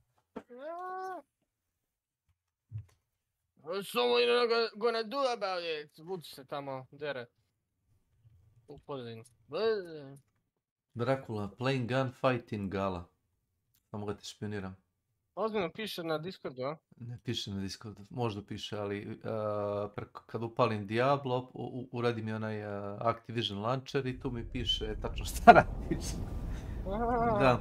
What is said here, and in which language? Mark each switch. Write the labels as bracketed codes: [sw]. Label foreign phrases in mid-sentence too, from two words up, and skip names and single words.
[en] What's someone gonna do about it? [sr] Vuči se tamo, dere. U pozadini. Dracula, playing gun, fighting gala. Samo ga te špioniram. Ozbiljno piše na Discordu, a? Ne piše na Discordu, možda piše, ali kad upalim Diablo, uradi mi onaj Activision launcher i tu mi piše tačno šta radiš. Da.